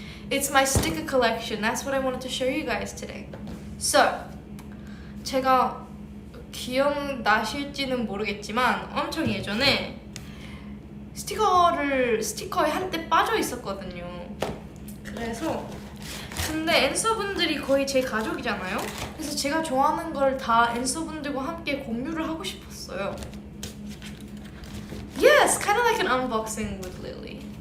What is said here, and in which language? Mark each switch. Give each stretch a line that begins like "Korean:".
English: It's my sticker collection. That's what I wanted to show you guys today.
Korean: So, 제가 기억나실지는 모르겠지만 엄청 예전에 스티커에 한때 빠져 있었거든요. 그래서 근데 앤서분들이 거의 제 가족이잖아요. 그래서 제가 좋아하는 걸 다 앤서분들과 함께 공유를 하고 싶었어요.
English: Yes, kind of like an unboxing with Lily.